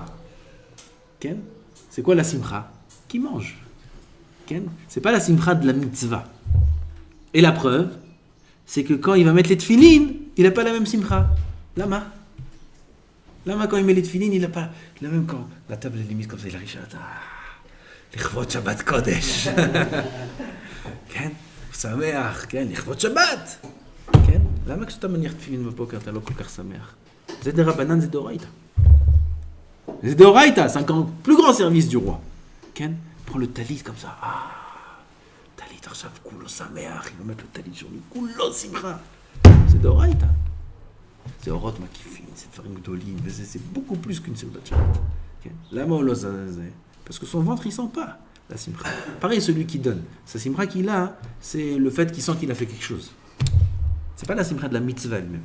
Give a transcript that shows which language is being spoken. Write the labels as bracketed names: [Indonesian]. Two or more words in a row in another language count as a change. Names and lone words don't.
[French] Ken ? C'est quoi la simcha ? Qui mange. Ken ? C'est pas la simcha de la mitzvah. Et la preuve, c'est que quand il va mettre les tefilines, il n'a pas la même simcha. Lama, quand il met les tefilines, il n'a pas la même quand la table est limite comme ça, il arrive à [Hebrew] לכבוד שבת קודש. כן, שמח, כן, לכבוד שבת. Ken, lama כשאתה מניח תפילין בבוקר אתה לא כל כך שמח. זה דרבנן, זה דאורייתא. [French] C'est d'Oraïta, c'est encore plus grand service du roi. Ken, prends le talit comme ça. [Hebrew] Talit עכשיו כולו שמח, [French] il va mettre le talit sur lui, [Hebrew] כולו שמחה. [French] C'est d'Oraïta. C'est [Hebrew] אורות מקיפין, [French] c'est [Hebrew] פרים גדולים, [French] c'est beaucoup plus qu'une [Hebrew] סעודת שבת. [French] Lama ou l'ozazé. Parce que son ventre, il sent pas la simcha. Pareil, celui qui donne. Sa simcha qu'il a, c'est le fait qu'il sent qu'il a fait quelque chose. C'est pas la simcha de la mitzvah elle-même.